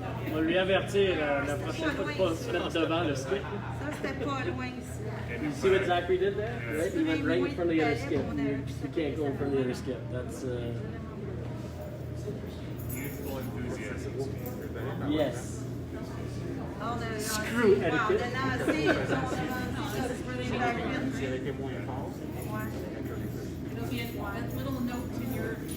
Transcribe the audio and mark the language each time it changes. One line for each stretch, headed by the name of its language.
French: On va lui avertir la prochaine fois de pas se mettre devant le skip. Ça, c'était pas loin ici.
English: You see what Zachary did there? Right? He went right in front of the other skip. You can't go in front of the other skip. That's Youthful enthusiasm. yes. Screw etiquette.
French: On a lancé, ils ont lancé ça sur les lacunes. Si elle était moins fort.
English: It'll be a little note in your.